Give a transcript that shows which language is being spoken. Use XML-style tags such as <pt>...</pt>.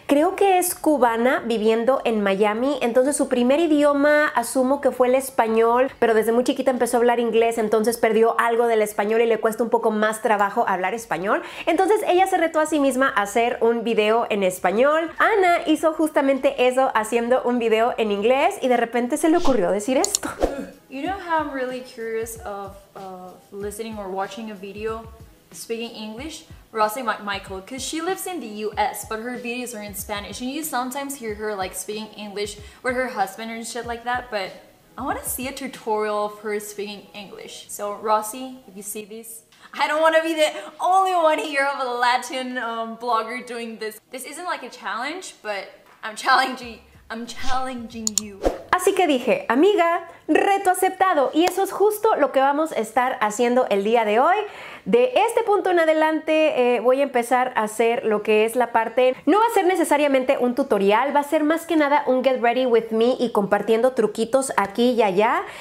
<es>creo que es cubana, viviendo en Miami, entonces su primer idioma asumo que fue el español, pero desde muy chiquita empezó a hablar inglés, entonces perdió algo del español y le cuesta un poco más trabajo hablar español, entonces ella se retó a sí misma a hacer un video en español. Ana hizo justamente eso, haciendo un video en inglés y de repente se le ocurrió decir esto.</es> <en>You know how I'm really curious of listening or watching a video speaking English? RosyMcMichael, because she lives in the US, but her videos are in Spanish, and you sometimes hear her like speaking English with her husband and shit like that, but I want to see a tutorial of her speaking English. So Rosy, if you see this, I don't want to be the only one here of a Latin blogger doing this. This isn't like a challenge, but I'm challenging you.</en> <es>Así que dije, amiga, reto aceptado. Y eso es justo lo que vamos a estar haciendo el día de hoy. De este punto en adelante voy a empezar a hacer lo que es la parte, no va a ser necesariamente un tutorial, va a ser más que nada un</es> <en>get ready with me</en> <es>y compartiendo truquitos aquí y allá.</es>